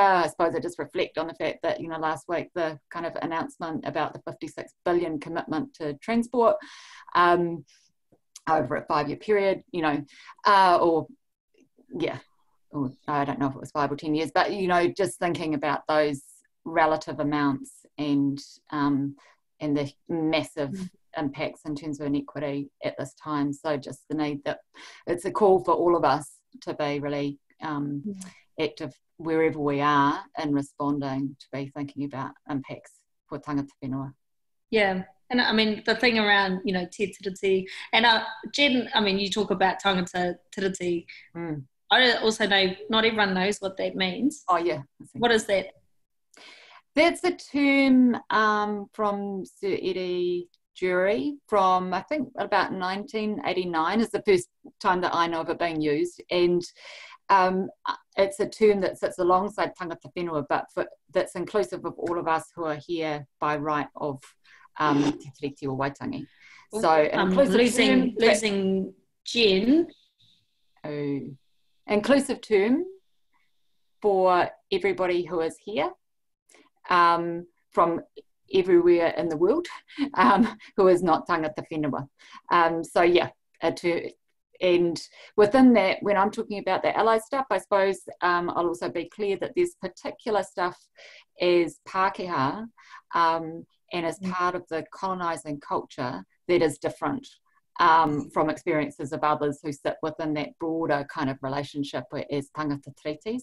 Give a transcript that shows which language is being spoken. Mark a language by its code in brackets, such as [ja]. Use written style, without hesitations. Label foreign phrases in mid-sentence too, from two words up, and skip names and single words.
[en] I suppose I just reflect on the fact that, you know, last week the kind of announcement about the 56 billion commitment to transport over a 5-year period, you know, or I don't know if it was 5 or 10 years, but, you know, just thinking about those relative amounts and the massive impacts in terms of inequity at this time. So just the need that it's a call for all of us to be really active wherever we are in responding, to be thinking about impacts for [mi] tangata whenua. [en] Yeah, and I mean the thing around, you know, Te Tiriti, and Jen, I mean, you talk about [mi] tangata tiriti. [en] I also know not everyone knows what that means. Oh yeah. What is that? That's a term from Sir Eddie Jury from, I think, about 1989 is the first time that I know of it being used, and it's a term that sits alongside [mi] tangata whenua, [en] but that's inclusive of all of us who are here by right of Te Tiriti or Waitangi. So losing Jen. Inclusive term for everybody who is here from everywhere in the world who is not [mi] tangata whenua. [en] So yeah, and within that, when I'm talking about the ally stuff, I suppose I'll also be clear that there's particular stuff as Pākehā and as part of the colonising culture that is different from experiences of others who sit within that broader kind of relationship as tangata treaty.